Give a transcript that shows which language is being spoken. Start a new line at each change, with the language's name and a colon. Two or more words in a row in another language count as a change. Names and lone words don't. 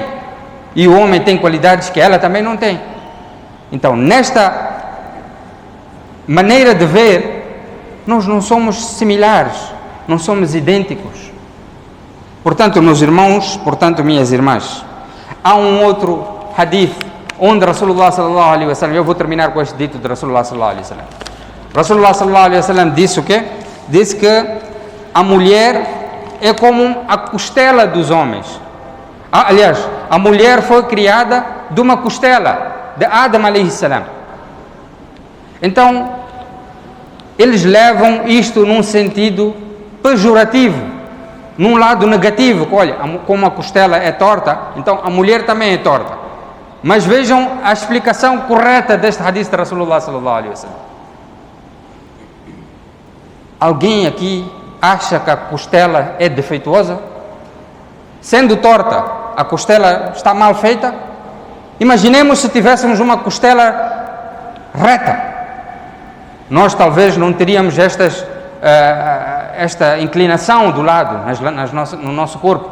Portuguese: E o homem tem qualidades que ela também não tem. Então, nesta maneira de ver, nós não somos similares, não somos idênticos. Portanto, meus irmãos, portanto, minhas irmãs, há um outro hadith onde
Arabic: رسول الله صلى الله عليه وسلم,
Portuguese: eu vou terminar com este dito de
Arabic: رسول الله صلى الله عليه وسلم. رسول الله صلى الله عليه وسلم
Portuguese: disse o quê? Disse que a mulher é como a costela dos homens. Aliás, a mulher foi criada de uma costela de Adam
Arabic: عليه السلام.
Portuguese: Então, eles levam isto num sentido pejorativo, num lado negativo, que olha, como a costela é torta, então a mulher também é torta. Mas vejam a explicação correta deste hadith de
Arabic: رسول الله صلى الله عليه وسلم.
Portuguese: Alguém aqui acha que a costela é defeituosa? Sendo torta, a costela está mal feita? Imaginemos se tivéssemos uma costela reta. Nós talvez não teríamos esta inclinação do lado no nosso corpo.